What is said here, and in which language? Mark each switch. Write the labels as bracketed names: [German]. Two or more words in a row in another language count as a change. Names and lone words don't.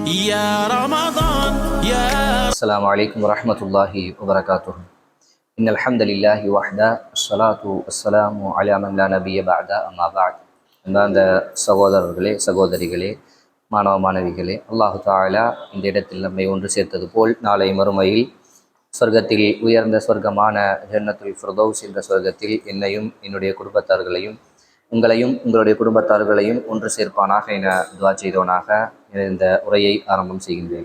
[Arabic] يا رمضان يا السلام عليكم ورحمة الله وبركاته. إن الحمد لله وحده الصلاة والسلام على من لا نبي بعد أما بعد. [Tamil] அந்த சகோதரர்களே சகோதரிகளே மாணவ மாணவிகளே, [Arabic] الله تعالى [Tamil] இந்த இடத்தில் நம்மை ஒன்று சேர்த்தது போல் நாளை மறுமையில் சொர்க்கத்தில் உயர்ந்த சொர்க்கமான ஜன்னத்துல் ஃபிர்தௌஸ் என்ற சொர்க்கத்தில் என்னையும் என்னுடைய குடும்பத்தார்களையும் உங்களையும் உங்களுடைய குடும்பத்தார்களையும் ஒன்று சேர்ப்பானாக என துவா செய்தவனாக இந்த உரையை ஆரம்பம் செய்கின்றேன்.